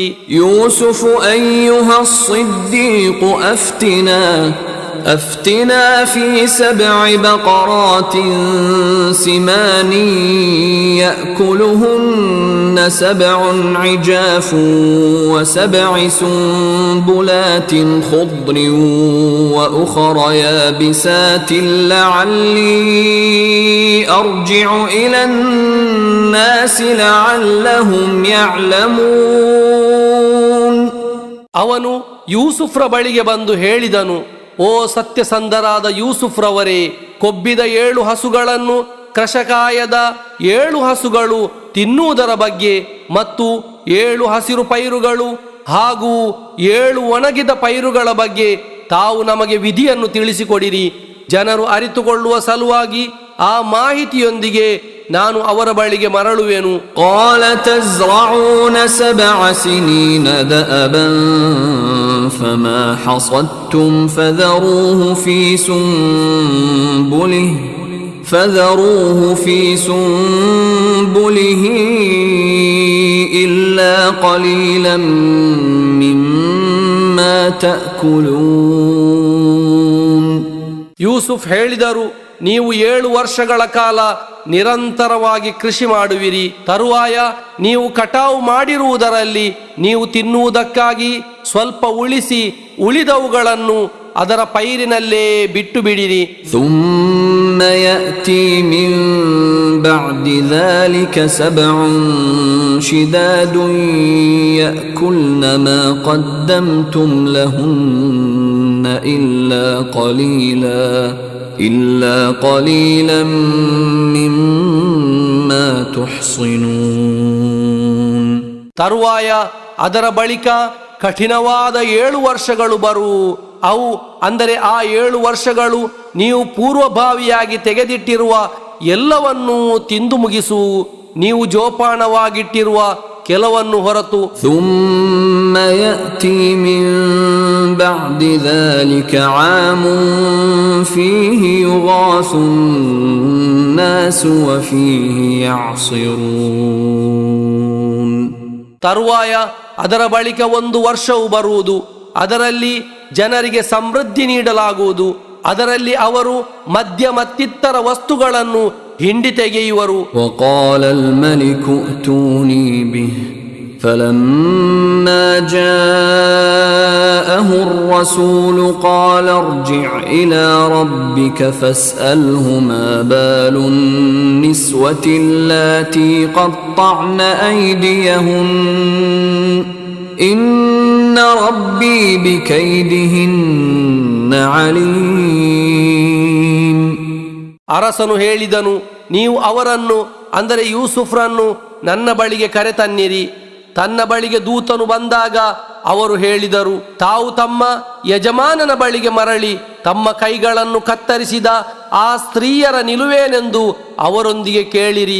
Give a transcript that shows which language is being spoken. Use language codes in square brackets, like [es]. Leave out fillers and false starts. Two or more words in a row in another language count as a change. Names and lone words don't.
[ar] يوسف أيها الصديق أفتنا في 7 بقرات سمان يأكلهن 7 عجاف و7 سنبلات خضر وأخر يابسات لعلي أرجع إلى الناس لعلهم يعلمون. [kn] ಅವನು ಯೂಸುಫ್ರ ಬಳಿಗೆ ಬಂದು ಹೇಳಿದನು, ಓ ಸತ್ಯಸಂಧರಾದ ಯೂಸುಫ್ರವರೇ, ಕೊಬ್ಬಿದ 7 ಹಸುಗಳನ್ನು ಕೃಷಕಾಯದ 7 ಹಸುಗಳು ತಿನ್ನುವುದರ ಬಗ್ಗೆ ಮತ್ತು 7 ಹಸಿರು ಪೈರುಗಳು ಹಾಗೂ 7 ಒಣಗಿದ ಪೈರುಗಳ ಬಗ್ಗೆ ತಾವು ನಮಗೆ ವಿಧಿಯನ್ನು ತಿಳಿಸಿಕೊಡಿರಿ. ಜನರು ಅರಿತುಕೊಳ್ಳುವ ಸಲುವಾಗಿ ಆ ಮಾಹಿತಿಯೊಂದಿಗೆ ನಾನು ಅವರ ಬಳಿಗೆ ಮರಳುವೆನು. [ar] قال تزرعون 7 سنين دأبا فما حصدتم فذروه في سنبله إلا قليلا مما تأكلون. [kn] ಯೂಸುಫ್ ಹೇಳಿದರು, ನೀವು 7 ವರ್ಷಗಳ ಕಾಲ ನಿರಂತರವಾಗಿ ಕೃಷಿ ಮಾಡುವಿರಿ. ತರುವಾಯ ನೀವು ಕಟಾವು ಮಾಡಿರುವುದರಲ್ಲಿ ನೀವು ತಿನ್ನುವುದಕ್ಕಾಗಿ ಸ್ವಲ್ಪ ಉಳಿಸಿ ಉಳಿದವುಗಳನ್ನು ಅದರ ಪೈರಿನಲ್ಲೇ ಬಿಟ್ಟು ಬಿಡಿರಿ. [ar] ثم يأتي من بعد ذلك 7 شداد يأكلن ما قدمتم لهن إلا قليلا مما تحصنون. [kn] ತರುವಾಯ ಅದರ ಬಳಿಕ ಕಠಿಣವಾದ 7 ವರ್ಷಗಳು ಬರುವು. ಅವು ಅಂದರೆ ಆ 7 ವರ್ಷಗಳು ನೀವು ಪೂರ್ವಭಾವಿಯಾಗಿ ತೆಗೆದಿಟ್ಟಿರುವ ಎಲ್ಲವನ್ನೂ ತಿಂದು ಮುಗಿಸು, ನೀವು ಜೋಪಾನವಾಗಿಟ್ಟಿರುವ ಕೆಲವನ್ನು ಹೊರತು. [ar] ثم يأتي من بعد ذلك عام فيه يغاث الناس وفيه يعصرون. [kn] ತರುವಾಯ ಅದರ ಬಳಿಕ 1 ವರ್ಷವು ಬರುವುದು, ಅದರಲ್ಲಿ ಜನರಿಗೆ ಸಮೃದ್ಧಿ ನೀಡಲಾಗುವುದು, ಅದರಲ್ಲಿ ಅವರು ಮದ್ಯ ಮತ್ತಿತರ ವಸ್ತುಗಳನ್ನು ಹಿಂಡಿ ತೆಗೆಯುವರು. [ar] وقال الملك ائتوني به فلما جاءه الرسول قال ارجع إلى ربك فاسأله ما بال النسوة اللاتي قطعن أيديهن إن ربي بكيدهن عليم. [kn] ಅರಸನು ಹೇಳಿದನು, ನೀವು ಅವರನ್ನು ಅಂದರೆ ಯೂಸುಫ್ರನ್ನು ನನ್ನ ಬಳಿಗೆ ಕರೆತನ್ನಿರಿ. ತನ್ನ ಬಳಿಗೆ ದೂತನು ಬಂದಾಗ ಅವರು ಹೇಳಿದರು, ತಾವು ತಮ್ಮ ಯಜಮಾನನ ಬಳಿಗೆ ಮರಳಿ ತಮ್ಮ ಕೈಗಳನ್ನು ಕತ್ತರಿಸಿದ ಆ ಸ್ತ್ರೀಯರ ನಿಲುವೇನೆಂದು ಅವರೊಂದಿಗೆ ಕೇಳಿರಿ.